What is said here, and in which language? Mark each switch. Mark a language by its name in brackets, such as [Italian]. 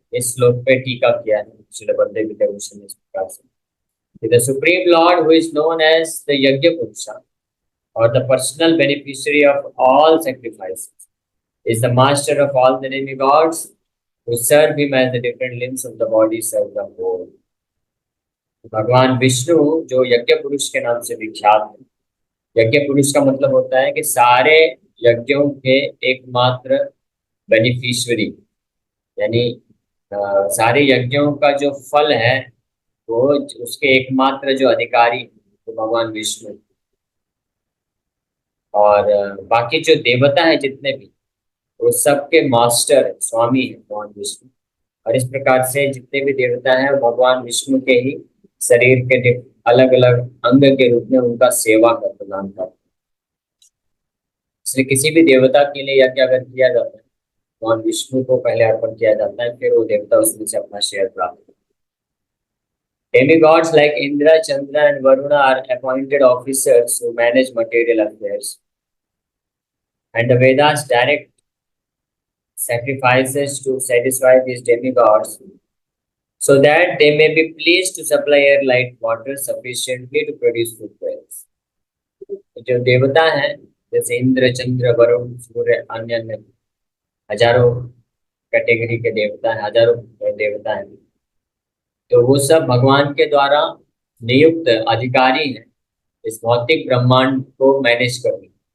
[Hindi] इस श्लोक पे टीका किया है श्रील बलदेव विद्याभूषण ने इस प्रकार से: [English] The Supreme Lord, who is known as the Yajna Purusha, or the personal beneficiary of all sacrifices, is the master of all the demigods who serve him as the different limbs of the body serve the whole. [Hindi] भगवान विष्णु जो यज्ञ पुरुष के नाम से विख्यात है। यज्ञ पुरुष का मतलब होता है कि सारे यज्ञों के एकमात्र बेनिफिशियरी, यानी सारे यज्ञों का जो फल है वो उसके एकमात्र जो अधिकारी तो भगवान विष्णु, और बाकी जो देवता है जितने भी, वो सबके मास्टर स्वामी है भगवान विष्णु। और इस प्रकार से जितने भी देवता हैं वो भगवान विष्णु के ही शरीर के अलग अलग अंग के रूप में उनका सेवा कर प्रदान करते हैं। इसलिए किसी भी देवता के लिए यज्ञ अगर किया जाता है, भगवान विष्णु को पहले अर्पण किया जाता है, फिर वो देवता उसमें से अपना शेयर प्राप्त करते हैं। [English] Demigods like Indra, Chandra, and Varuna are appointed officers who manage material affairs, and the Vedas direct sacrifices to satisfy these demigods so that they may be pleased to supply air, light, water sufficiently to produce food crops. [Hindi] जो देवता हैं जैसे इंद्र, चंद्र, वरुण, सूर्य, अन्य अन्य हजारों category के देवता हैं, हजारों देवता हैं, तो वो सब भगवान के द्वारा नियुक्त अधिकारी हैं इस भौतिक ब्रह्मांड को मैनेज करने।